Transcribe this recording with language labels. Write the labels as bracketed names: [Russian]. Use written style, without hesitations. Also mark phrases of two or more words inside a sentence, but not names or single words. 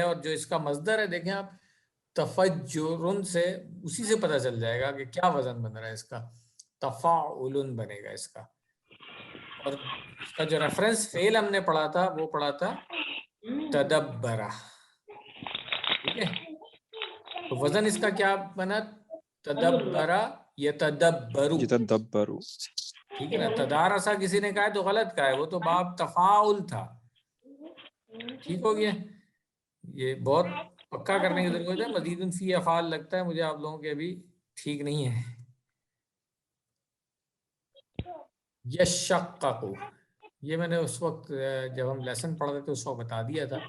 [Urdu] اور جو اس کا مصدر ہے دیکھیں آپ، تفجرن سے، اسی سے پتہ چل جائے گا کہ کیا وزن بن رہا ہے اس کا. تفاعل بنے گا اس کا. اور اس کا جو ریفرنس فعل ہم نے پڑھا تھا وہ پڑھا تھا تدبرہ، ٹھیک ہے؟ تو وزن اس کا کیا بنا؟ تدبرہ یتدبرو، یتدبروا. ٹھیک ہے نا؟ تدارسا کسی نے کہا ہے تو غلط کہا ہے، وہ تو باب تفاعل تھا. ٹھیک ہو گیا؟ یہ بہت پکا کرنے کی ضرورت ہے. مزید فی افعال لگتا ہے مجھے آپ لوگوں کے ابھی ٹھیک نہیں ہے. یشققو، یہ میں نے اس وقت جب ہم لیسن پڑھ رہے تھے اس وقت بتا دیا تھا.